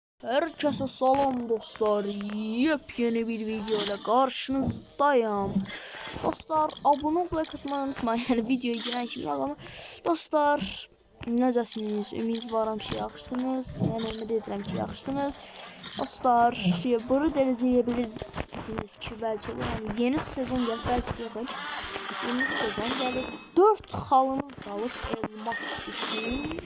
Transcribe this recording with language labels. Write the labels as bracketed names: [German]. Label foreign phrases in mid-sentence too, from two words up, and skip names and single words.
[Turkish] Herkese salam dostlar. Yepyeni bir video ile karşınızdayım. Dostlar abone ol, like atmayı unutmayın. Yani videoya giren şimdi ama dostlar necəsiniz? [Azerbaijani] Ümidvaram ki yaxşısınız. Yani ümid edirəm ki yaxşısınız. Dostlar bunu dənizləyebilirsiniz ki belki yani yeni sezon gəlir. Belki yox. Yeni sezon gəlir. 4 xalınız qalıb elmas üçün.